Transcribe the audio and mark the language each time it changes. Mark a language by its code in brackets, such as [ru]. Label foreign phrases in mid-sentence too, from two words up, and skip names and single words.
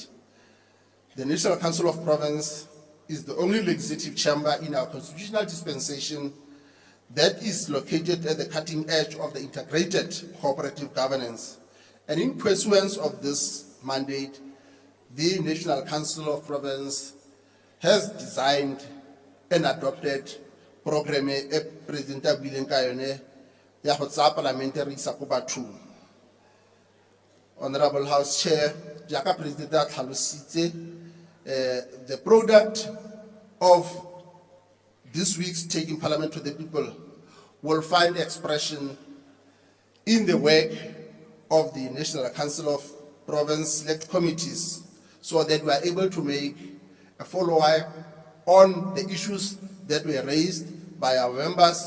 [en] The National Council of Province is the only legislative chamber in our constitutional dispensation that is located at the cutting edge of the integrated cooperative governance. And in pursuance of this mandate, the National Council of Province has designed and adopted program [tn] e President Bileng ka yone ya go tsaya parliamentary isa ko bathong. [en] Honorable House Chair, [tn] jaaka President a tlhalositse, [en] the product of this week's Taking Parliament to the People will find expression in the work of the National Council of Province Select Committees, so that we are able to make a follow-up on the issues that were raised by our members.